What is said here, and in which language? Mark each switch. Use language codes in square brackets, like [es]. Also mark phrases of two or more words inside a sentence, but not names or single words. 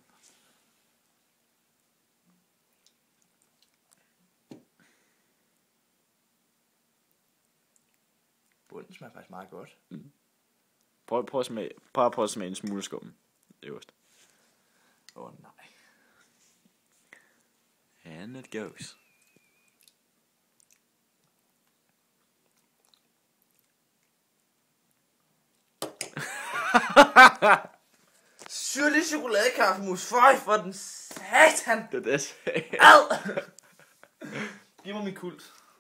[da] Bunden smager faktisk meget godt. Prøv at smage. Prøv at smage en smule skum. Øverst. Nej. [en] And it goes. [da] Syrlig chokoladekaffemus. Føj for den satan. Det er det. Ad! Giv mig min kult.